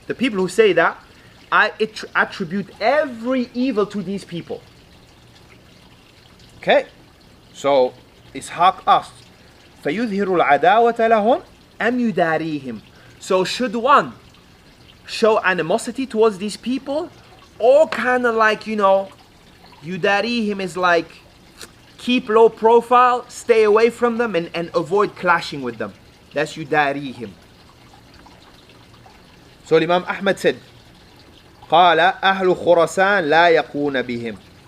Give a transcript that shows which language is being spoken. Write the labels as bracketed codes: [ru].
[en] The people who say that, I attribute every evil to these people. Okay, so Ishaq asked [ar] فيظهر العداوة لهم أم يداريهم. [en] So should one show animosity towards these people, or kind of like, yudarihim is like keep low profile, stay away from them and avoid clashing with them. That's yudarihim. So Imam Ahmad said, [ar] قال أهل خراسان لا يقون بهم.